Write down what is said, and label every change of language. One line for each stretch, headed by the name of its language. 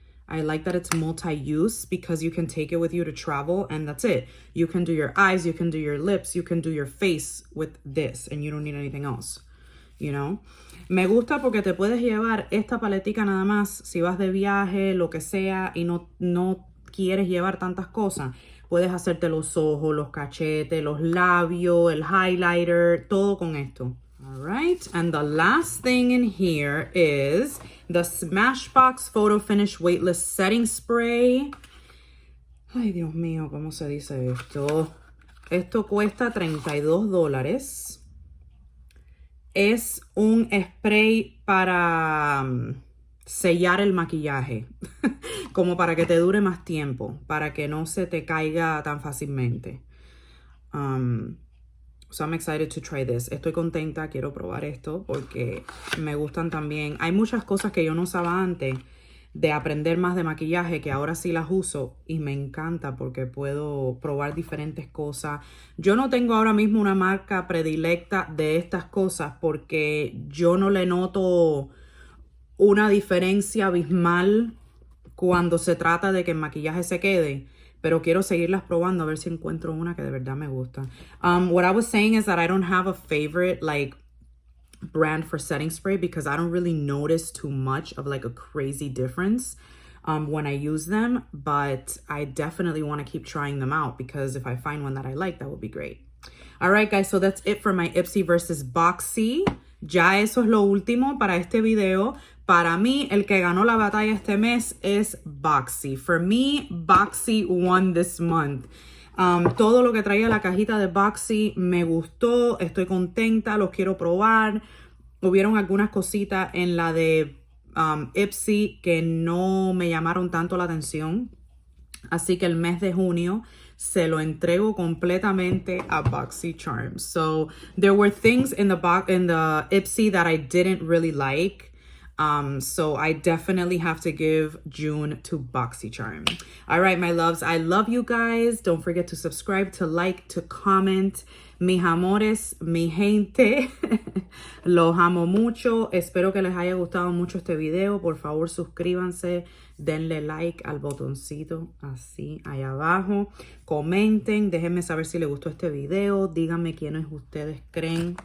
English: I like that it's multi-use because you can take it with you to travel and that's it. You can do your eyes, you can do your lips, you can do your face with this and you don't need anything else, you know?
Spanish: Me gusta porque te puedes llevar esta paletica nada más si vas de viaje, lo que sea, y no quieres llevar tantas cosas. Puedes hacerte los ojos, los cachetes, los labios, el highlighter, todo con esto.
English: All right, and the last thing in here is the Smashbox Photo Finish Weightless Setting Spray.
Spanish: Ay, Dios mío, ¿cómo se dice esto? Esto cuesta $32. Es un spray para sellar el maquillaje, como para que te dure más tiempo, para que no se te caiga tan fácilmente.
English: So I'm excited to try this.
Spanish: Estoy contenta, quiero probar esto porque me gustan también. Hay muchas cosas que yo no usaba antes de aprender más de maquillaje que ahora sí las uso y me encanta porque puedo probar diferentes cosas. Yo no tengo ahora mismo una marca predilecta de estas cosas porque yo no le noto una diferencia abismal cuando se trata de que el maquillaje se quede. Pero quiero seguirlas probando a ver si encuentro una que de verdad me gusta.
English: What I was saying is that I don't have a favorite, like, brand for setting spray because I don't really notice too much of like a crazy difference when I use them, but I definitely want to keep trying them out because if I find one that I like, that would be great. All right, guys, so that's it for my Ipsy versus Boxy.
Spanish: Ya eso es lo último para este video. Para mí, el que ganó la batalla este mes es Boxy.
English: For me, Boxy won this month.
Spanish: Todo lo que traía la cajita de Boxy me gustó, estoy contenta, los quiero probar. Hubieron algunas cositas en la de Ipsy que no me llamaron tanto la atención. Así que el mes de junio se lo entrego completamente a Boxycharm.
English: So there were things in the Ipsy that I didn't really like. So I definitely have to give June to Boxycharm. All right, my loves, I love you guys. Don't forget to subscribe, to like, to comment.
Spanish: Mis amores, mi gente, los amo mucho. Espero que les haya gustado mucho este video. Por favor, suscríbanse, denle like al botoncito así allá abajo. Comenten, déjenme saber si les gustó este video. Díganme quiénes ustedes creen.